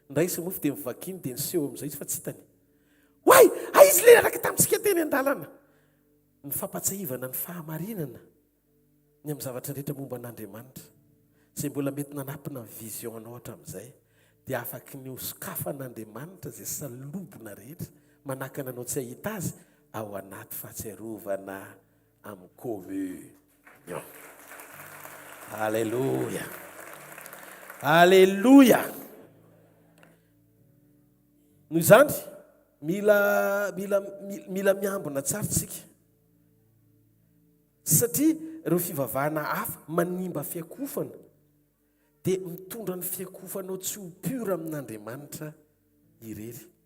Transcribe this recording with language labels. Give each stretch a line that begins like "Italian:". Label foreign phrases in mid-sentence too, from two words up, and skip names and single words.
Malagasy: ndraisy mofo dia mivakiny dia niseho amin'izay izy fa tsy hitany hoay aizy le araka tamintsika teny an-dalana ny fampatsahivana ny fahamarinana ny amin'ny zavatra rehetra momba an'Andriamanitra izay mbola mety nanampina ny vision ohatra amin'izay dia afaky ny osokafan'Andriamanitra izay salobona rehetra manakana anao tsy ahita azy ao anaty fahatsiarovana amin'ny communion. Alléluia. Alléluia. Noho izany mila miambina tsara tsika satria ireo fivavahana hafa manimba fiakofana dia mitondra ny fiakofanao tsy ho pura amin'Andriamanitra irery.